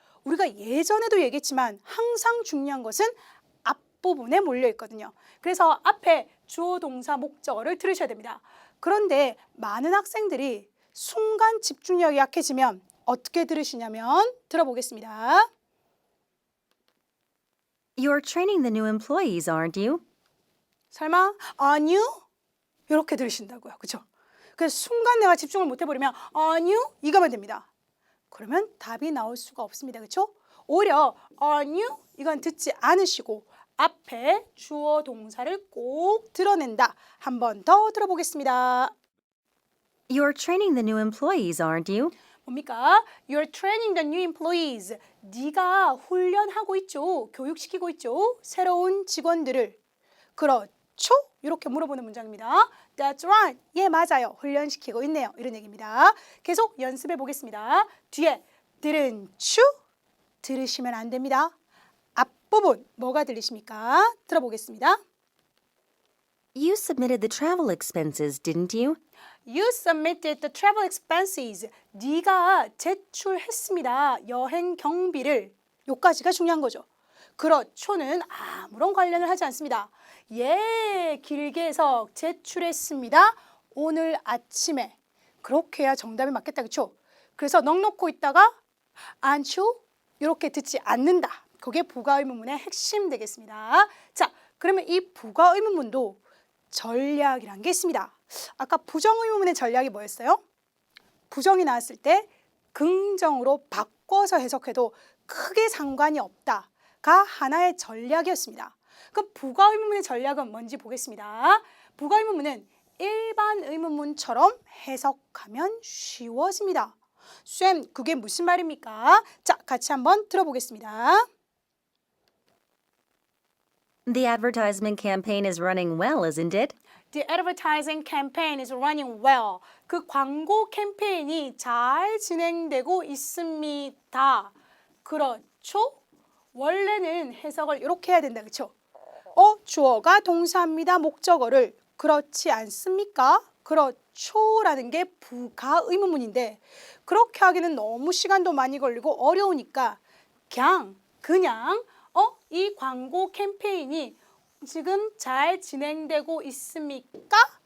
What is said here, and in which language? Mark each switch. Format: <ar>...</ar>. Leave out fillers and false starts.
<ko>우리가 예전에도 얘기했지만 항상 중요한 것은 앞부분에 몰려 있거든요. 그래서 앞에 주어 동사 목적어를 들으셔야 됩니다. 그런데 많은 학생들이 순간 집중력이 약해지면 어떻게 들으시냐면 들어보겠습니다.</ko> <en>You're training the new employees, aren't you?</en> <ko>설마</ko> <en>aren't you?</en> <ko>이렇게 들으신다고요. 그렇죠? 그래서 순간 내가 집중을 못 해버리면</ko> <en>aren't you?</en> <ko>이거면 됩니다. 그러면 답이 나올 수가 없습니다. 그렇죠? 오히려</ko> <en>aren't you?</en> <ko>이건 듣지 않으시고 앞에 주어 동사를 꼭 드러낸다. 한 번 더 들어보겠습니다.</ko> <en>You're training the new employees, aren't you?</en> <ko>뭡니까?</ko> <en>You're training the new employees.</en> <ko>네가 훈련하고 있죠. 교육시키고 있죠. 새로운 직원들을. 그렇죠? 이렇게 물어보는 문장입니다.</ko> <en>That's right.</en> <ko>예, 맞아요. 훈련시키고 있네요. 이런 얘기입니다. 계속 연습해 보겠습니다. 뒤에</ko> <en>didn't you?</en> <ko>들으시면 안 됩니다. 앞부분 뭐가 들리십니까? 들어보겠습니다.</ko> <en>You submitted the travel expenses, didn't you? You submitted the travel expenses.</en> <ko>네가 제출했습니다. 여행 경비를. 요까지가 중요한 거죠. 그렇죠는 아무런 관련을 하지 않습니다. 예, 길게 해서 제출했습니다. 오늘 아침에. 그렇게 해야 정답이 맞겠다. 그렇죠? 그래서 넋 놓고 있다가</ko> <en>aren't you?</en> <ko>이렇게 듣지 않는다. 그게 부가 의문문의 핵심 되겠습니다. 자, 그러면 이 부가 의문문도 전략이란 게 있습니다. 아까 부정 의문문의 전략이 뭐였어요? 부정이 나왔을 때 긍정으로 바꿔서 해석해도 크게 상관이 없다가 하나의 전략이었습니다. 그 부가 의문문의 전략은 뭔지 보겠습니다. 부가 의문문은 일반 의문문처럼 해석하면 쉬워집니다. 쌤, 그게 무슨 말입니까? 자, 같이 한번 들어보겠습니다.</ko> <en>The advertisement campaign is running well, isn't it? The advertising campaign is running well.</en> <ko>그 광고 캠페인이 잘 진행되고 있습니다. 그렇죠? 원래는 해석을 이렇게 해야 된다. 그렇죠? 주어가 동사입니다. 목적어를. 그렇지 않습니까? 그렇죠라는 게 부가 의문문인데 그렇게 하기는 너무 시간도 많이 걸리고 어려우니까 그냥 이 광고 캠페인이 지금 잘 진행되고 있습니까?</ko>